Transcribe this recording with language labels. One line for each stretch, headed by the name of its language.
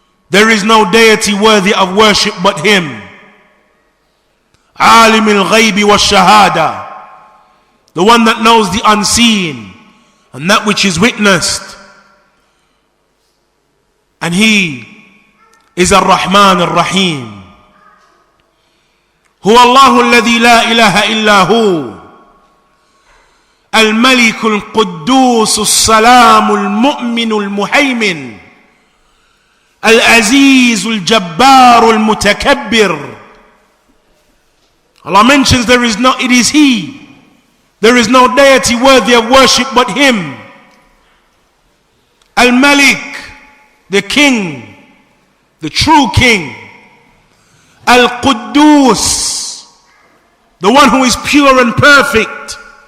English: There is no deity worthy of worship but Him.
Arabic: Alim al-ghaybi wa shahada,
English: the one that knows the unseen and that which is witnessed. And He is Ar-Rahman Ar-Rahim.
Arabic: Huwa Allahu alladhi la ilaha illa hu, الملك القدوس السلام المؤمن المهيمن العزيز الجبار المتكبر.
English: Allah mentions it is He. There is no deity worthy of worship but Him. Al-Malik, the King, the true King. Al-Quddus, the one who is pure and perfect.